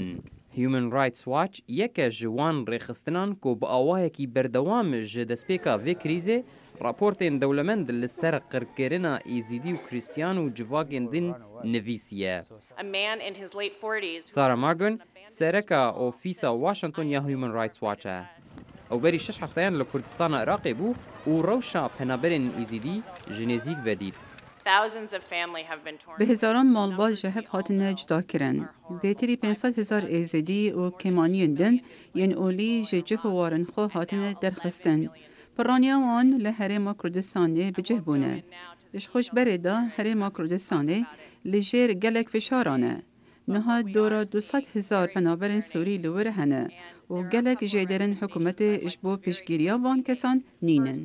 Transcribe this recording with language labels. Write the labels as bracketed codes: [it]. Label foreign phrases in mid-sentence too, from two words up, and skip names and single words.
[ku] Human Rights Watch yeke ji wan rêxistinan ku bi awayekî berdewam ji destpêka vê krîzê raportên dewlemend li ser qirkirina êzîdî û Kristyan û civakên din nivîsiye. Sarah Margin, sereka ofîsa Washington ya Human Rights Watch e. Ew berî 6 hefteyan li Kurdistana Iraqê bû û rewşa penaberên êzîdî ji nêzik vedît. به هزاران مالبات جهب هاتنه جدا کرن. بهتری 500,000 êzidî û kêmaniyên din yên olî ji cihwarên xwe hatine derxistin. Piraniya wan li Herêma Kurdistanê bicih bûne. Ji xweşberê de Herêma Kurdistanê li jêr gelek fişaran e. Niha dora 200,000 penaberên Sûrî li wir hene û gelek jêderên hikûmetê ji bo pêşgiriya van kesan nînin.